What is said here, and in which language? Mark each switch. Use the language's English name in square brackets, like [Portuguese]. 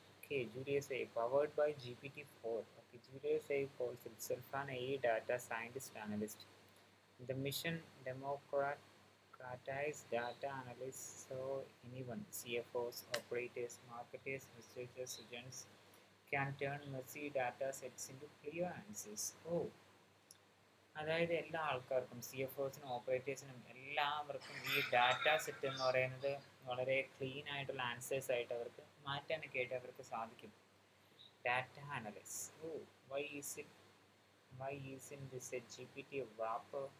[English] Okay, Julius AI powered by GPT-4. Okay, Julius AI calls itself an AI data scientist analyst. The mission democratize data analysis so anyone, CFOs, operators, marketers, researchers, students, can turn messy data sets into clear answers. [Malayalam] Oh, അതായത് എല്ലാ ആൾക്കാർക്കും CFOസിനും ഓപ്പറേറ്റേഴ്സിനും എല്ലാവർക്കും ഈ data set എന്ന് പറയുന്നത് വളരെ clean ആയിട്ടുള്ള answers ആയിട്ട് അവർക്ക് മാറ്റാനൊക്കെ ആയിട്ട് അവർക്ക് സാധിക്കും. [English] Data analysis. Oh, why is it why isn't this a GPT wrapper?